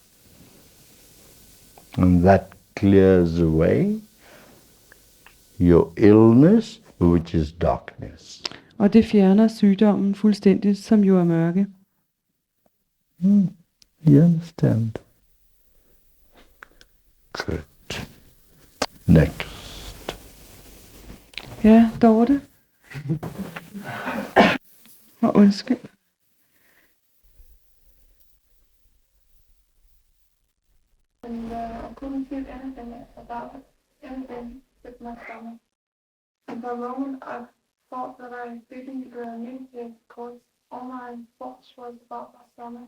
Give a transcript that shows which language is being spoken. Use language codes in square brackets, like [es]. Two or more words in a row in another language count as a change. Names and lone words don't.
[en] And that clears away your illness, which is darkness. [da] Og det fjerner sygdommen fuldstændigt, som jo er mørke. [en] You understand? Good. Next. [da] Ja, Dorte. Og undskyld. [en] And I couldn't feel anything about it, anything with my stomach. And for a moment I thought that I didn't meditate because all my thoughts was about my stomach.